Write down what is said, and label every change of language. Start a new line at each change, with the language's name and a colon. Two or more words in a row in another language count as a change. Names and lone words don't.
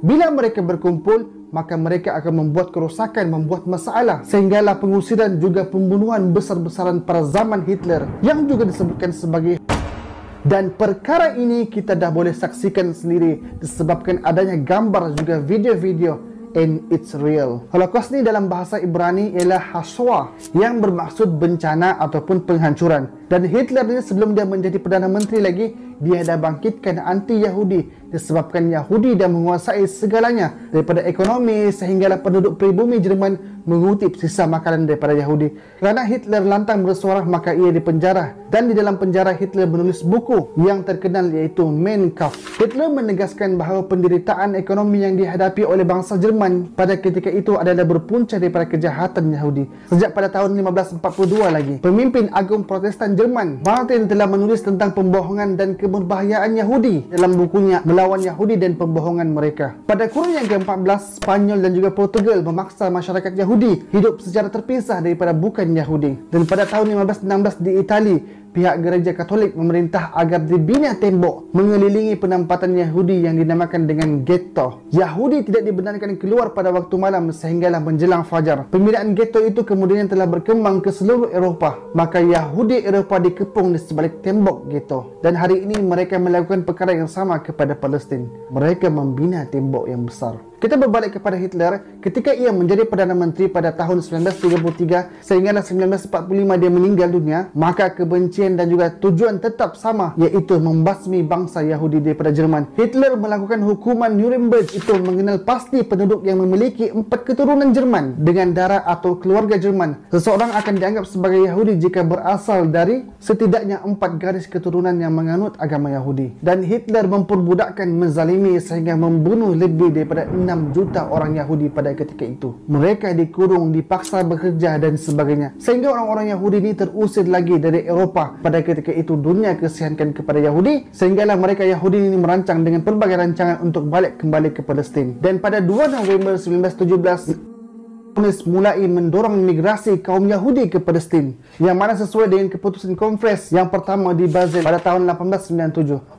Malay: Bila mereka berkumpul, maka mereka akan membuat kerosakan, membuat masalah. Sehinggalah pengusiran juga pembunuhan besar-besaran pada zaman Hitler yang juga disebutkan sebagai. Dan perkara ini kita dah boleh saksikan sendiri disebabkan adanya gambar juga video-video,
English: and it's real.
Malay: Holocaust ni dalam bahasa Ibrani ialah haswa yang bermaksud bencana ataupun penghancuran. Dan Hitler ni sebelum dia menjadi Perdana Menteri lagi, dia dah bangkitkan anti-Yahudi disebabkan Yahudi dah menguasai segalanya daripada ekonomi sehinggalah penduduk pribumi Jerman mengutip sisa makanan daripada Yahudi. Kerana Hitler lantang bersuara, maka ia dipenjara dan di dalam penjara Hitler menulis buku yang terkenal iaitu Mein Kampf. Hitler menegaskan bahawa penderitaan ekonomi yang dihadapi oleh bangsa Jerman pada ketika itu adalah berpunca daripada kejahatan Yahudi. Sejak pada tahun 1542 lagi, pemimpin agung Protestan Jerman Martin telah menulis tentang pembohongan dan keberbahayaan Yahudi dalam bukunya Melawan Yahudi dan Pembohongan Mereka. Pada kurun yang ke-14, Spanyol dan juga Portugal memaksa masyarakat Yahudi hidup secara terpisah daripada bukan Yahudi. Dan pada tahun 1516 di Itali, pihak gereja Katolik memerintah agar dibina tembok mengelilingi penempatan Yahudi yang dinamakan dengan ghetto. Yahudi tidak dibenarkan keluar pada waktu malam sehinggalah menjelang fajar. Pembinaan ghetto itu kemudian telah berkembang ke seluruh Eropah. Maka Yahudi Eropah dikepung di sebalik tembok ghetto. Dan hari ini mereka melakukan perkara yang sama kepada Palestin. Mereka membina tembok yang besar. Kita berbalik kepada Hitler ketika ia menjadi Perdana Menteri pada tahun 1933 sehinggalah 1945 dia meninggal dunia, maka kebencian dan juga tujuan tetap sama, iaitu membasmi bangsa Yahudi daripada Jerman. Hitler melakukan hukuman Nuremberg itu mengenal pasti penduduk yang memiliki 4 keturunan Jerman dengan darah atau keluarga Jerman. Seseorang akan dianggap sebagai Yahudi jika berasal dari setidaknya 4 garis keturunan yang menganut agama Yahudi. Dan Hitler memperbudakkan, menzalimi sehingga membunuh lebih daripada 6 juta orang Yahudi pada ketika itu. Mereka dikurung, dipaksa bekerja dan sebagainya. Sehingga orang-orang Yahudi ini terusir lagi dari Eropah. Pada ketika itu dunia kesiankan kepada Yahudi sehinggalah mereka Yahudi ini merancang dengan pelbagai rancangan untuk balik kembali ke Palestin. Dan pada 2 November 1917 mulai mendorong migrasi kaum Yahudi ke Palestin, yang mana sesuai dengan keputusan Konferensi yang pertama di Basel pada tahun 1897.